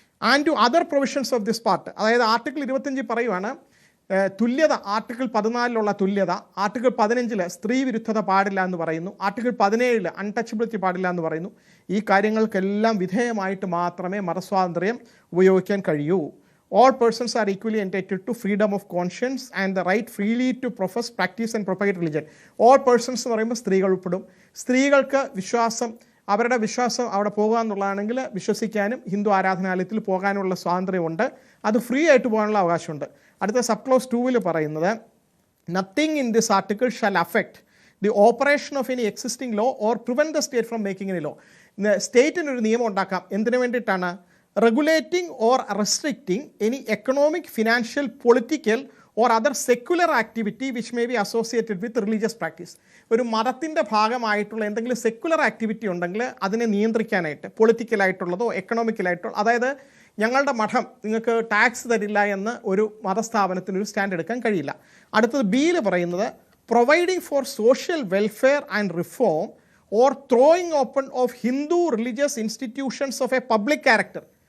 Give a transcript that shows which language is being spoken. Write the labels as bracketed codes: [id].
[en] and to other provisions of this part, [ml] അതായത് article 25 പറയുവാണ് തുല്യത, ആർട്ടിക്കിൾ 14 തുല്യത, ആർട്ടിക്കിൾ 15 സ്ത്രീ വിരുദ്ധത പാടില്ല എന്ന് പറയുന്നു, ആർട്ടിക്കിൾ 17 അൺടച്ചബിലിറ്റി പാടില്ല എന്ന് പറയുന്നു. ഈ കാര്യങ്ങൾക്കെല്ലാം വിധേയമായിട്ട് മാത്രമേ മതസ്വാതന്ത്ര്യം ഉപയോഗിക്കാൻ കഴിയൂ. [en] all persons are equally entitled to freedom of conscience and the right freely to profess, practice and propagate religion. [ml] All persons എന്ന് പറയുമ്പോൾ സ്ത്രീകൾ ഉൾപ്പെടും. സ്ത്രീകൾക്ക് അവരുടെ വിശ്വാസം അവിടെ പോകുക എന്നുള്ളതാണെങ്കിൽ വിശ്വസിക്കാനും ഹിന്ദു ആരാധനാലയത്തിൽ പോകാനുള്ള സ്വാതന്ത്ര്യമുണ്ട്. അത് ഫ്രീ ആയിട്ട് പോകാനുള്ള അവകാശമുണ്ട്. അടുത്ത സബ് ക്ലോസ് 2 പറയുന്നത് [en] nothing in this article shall affect the operation of any existing law or prevent the state from making any law. [ml] സ്റ്റേറ്റിനൊരു നിയമം ഉണ്ടാക്കാം. എന്തിനു വേണ്ടിയിട്ടാണ്? [en] regulating or restricting any economic, financial, political or other secular activity which may be associated with religious practice. [ml] ഒരു മതത്തിൻ്റെ ഭാഗമായിട്ടുള്ള എന്തെങ്കിലും secular activity ഉണ്ടെങ്കിൽ അതിനെ നിയന്ത്രിക്കാനായിട്ട് പൊളിറ്റിക്കലായിട്ടുള്ളതോ എക്കണോമിക്കലായിട്ടുള്ള, അതായത് ഞങ്ങളുടെ മഠം നിങ്ങൾക്ക് ടാക്സ് തരില്ല എന്ന് ഒരു മതസ്ഥാപനത്തിന് ഒരു സ്റ്റാൻഡ് എടുക്കാൻ കഴിയില്ല. അടുത്തത് ബിയിൽ പറയുന്നത് [en] Providing for social welfare and reform or throwing open of Hindu religious institutions of a public character.